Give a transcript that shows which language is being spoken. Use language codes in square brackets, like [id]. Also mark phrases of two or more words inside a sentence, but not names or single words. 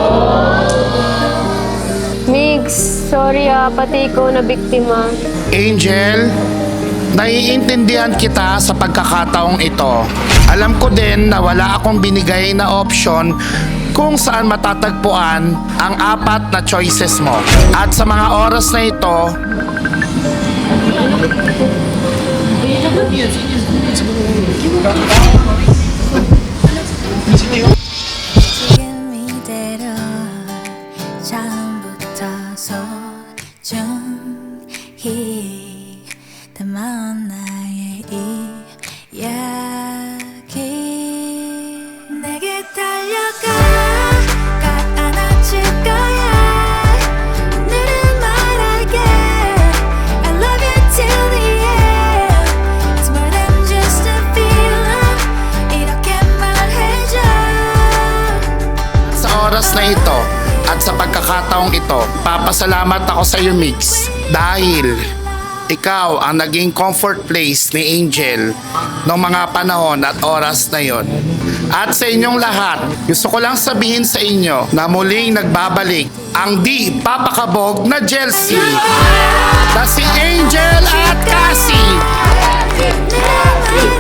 [tl] Migs, sorry pati ikaw na biktima. Angel, naiintindihan kita sa pagkakataong ito. Alam ko din na wala akong binigay na option kung saan matatagpuan ang apat na choices mo. At sa mga oras na ito, [ko] 이대로 처음부터 소중히 담아온 나의 이야기 내게 달려가 꼭 안아줄 거야 오늘은 말할게 [en] I love you till the end It's more than just a feeling [ko] 이렇게 말해줘 [tl] sa oras na ito at sa pagkakataong ito, papasalamat ako sa iyo, Mix, dahil ikaw ang naging [en] comfort place [tl] ni Angel noong mga panahon at oras na yon. At sa inyong lahat, gusto ko lang sabihin sa inyo na muling nagbabalik ang di papakabog na Chelsea na si Angel at Cassie.